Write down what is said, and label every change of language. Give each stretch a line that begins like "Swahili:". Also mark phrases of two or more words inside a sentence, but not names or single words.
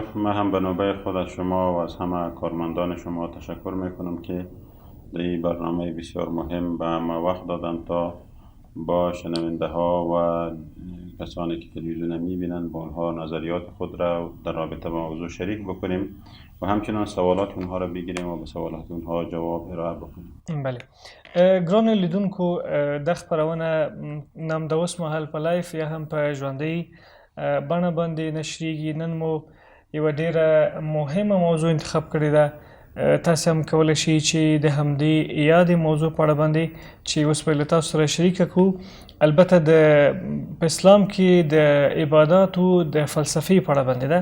Persian: من هم به نوبه خود از شما و از همه کارمندان شما تشکر میکنم که در این برنامه بسیار مهم به ما وقت دادن تا با شنونده ها و کسانی که تلویزیون میبینن با اونها نظریات خود را در رابطه با موضوع شریک بکنیم و همچنان سوالات اونها را بگیریم و به سوالات اونها جواب ارائه بکنیم. بله.
Pashto: گران لیدونکو د خپرونه نمدوس محل په لایف یا هم په ژوندۍ بڼه باندې نشریږي. نن مو یوه ډیره مهمه موضوع انتخاب کړې ده. تاسو هم کولی شئ چې د همدې یادې موضوع په اړه باندې چې اوس به له تاسو سره شریکه کړو، البته په اسلام کې د عباداتو د فلسفې په اړه باندې ده.